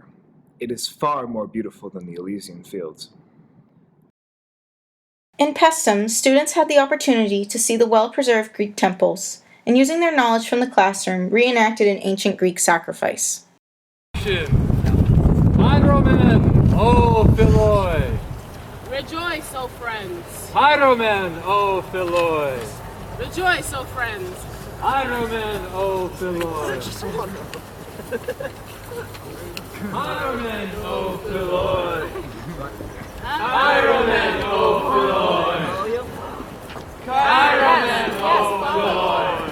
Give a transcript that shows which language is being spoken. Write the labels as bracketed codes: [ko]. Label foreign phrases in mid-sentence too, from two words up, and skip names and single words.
[en] It is far more beautiful than the Elysian Fields. In Paestum, students had the opportunity to see the well-preserved Greek temples, and using their knowledge from the classroom, reenacted an ancient Greek sacrifice. [el] Ὕδρωμεν, ὦ φίλοι! [en] Rejoice, O friends! [el] Ὕδρωμεν, ὦ φίλοι! [en] Rejoice, O friends! [el] Ὕδρωμεν, ὦ φίλοι! Ὕδρωμεν, ὦ φίλοι! Ὕδρωμεν, ὦ φίλοι! Ὕδρωμεν, ὦ φίλοι!